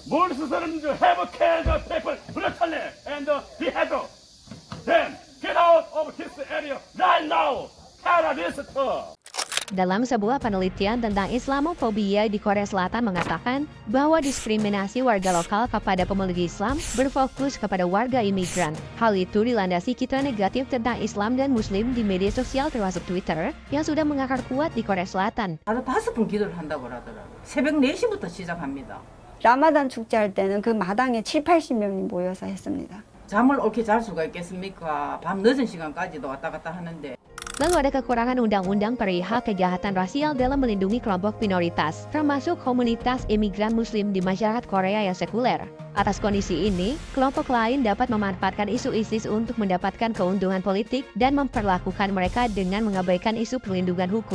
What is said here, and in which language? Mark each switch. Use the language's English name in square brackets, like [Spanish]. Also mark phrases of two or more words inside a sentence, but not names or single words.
[Indonesian] Dalam sebuah penelitian tentang Islamophobia di Korea Selatan mengatakan bahwa diskriminasi warga lokal kepada pemeluk Islam berfokus kepada warga imigran. Hal itu dilandasi citra negatif tentang Islam dan Muslim di media sosial termasuk Twitter yang sudah mengakar kuat di Korea Selatan. [Korean] 하루 5번 기도를 한다고 하더라고요. 새벽 4시부터 시작합니다. 라마단 축제할 때는 그 마당에 7, 80명이 모여서 했습니다. 잠을 옳게 잘 수가 있겠습니까? 밤 늦은 시간까지도 왔다 갔다 하는데. [Indonesian] Lalu ada kekurangan undang-undang perihal kejahatan rasial dalam melindungi kelompok minoritas, termasuk komunitas imigran muslim di masyarakat Korea yang sekuler. Atas kondisi ini, kelompok lain dapat memanfaatkan isu ISIS untuk mendapatkan keuntungan politik dan memperlakukan mereka dengan mengabaikan isu perlindungan hukum.